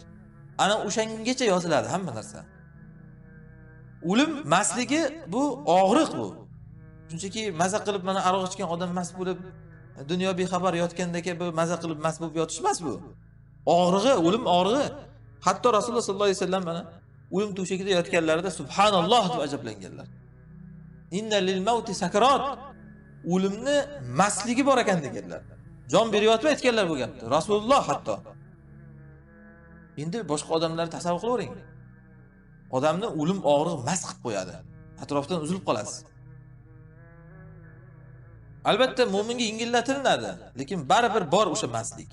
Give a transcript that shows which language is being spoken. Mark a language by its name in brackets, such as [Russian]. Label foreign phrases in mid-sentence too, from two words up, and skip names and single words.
[Uzbek] Ana o'shangacha yoziladi hamma narsa. O'lim mastligi bu og'riq bu. Shunchaki maza qilib mana aroq ichgan odam mast bo'lib, dunyo bexabar yotgandagi bu maza qilib mast bo'lib yotish emas bu. Og'rig'i, o'lim og'rig'i. Hatto Rasululloh [Arabic] صلى الله عليه وسلم [Uzbek] mana o'lim to'shagida yotganlarida subhanalloh deb ajablanganlar. [Arabic] إن للموت سكرات. [Uzbek] O'limni mastligi bor ekan deganlar. Jon beryapti aytganlar bu gapni. Rasululloh hatto. Endi boshqa odamlarni tasavvur qilavering. Odamni o'lim og'rig'i mast qilib qo'yadi. Atrofdan uzilib qolasiz. Albatta mo'minga yengillatilinadi, lekin baribir bor o'sha mastlik.